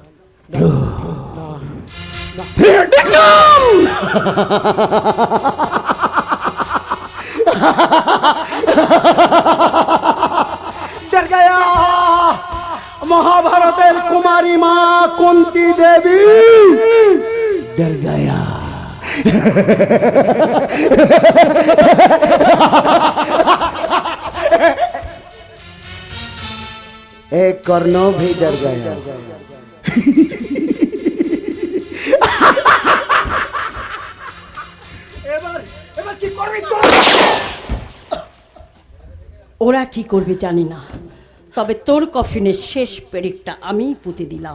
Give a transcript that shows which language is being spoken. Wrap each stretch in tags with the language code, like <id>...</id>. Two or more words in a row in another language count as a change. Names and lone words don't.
<bn>দুর্গা, মহাভারতের কুমারী মা কুন্তি দেবী দুর্গা।</bn> <hi>एक कर्ण भी डर गया।</hi> <bn>এবার কি করবি তোর? ওরা কি করবে জানি না, তবে তোর কফিনের শেষ পেরেকটা আমিই পুঁতে দিলাম।</bn>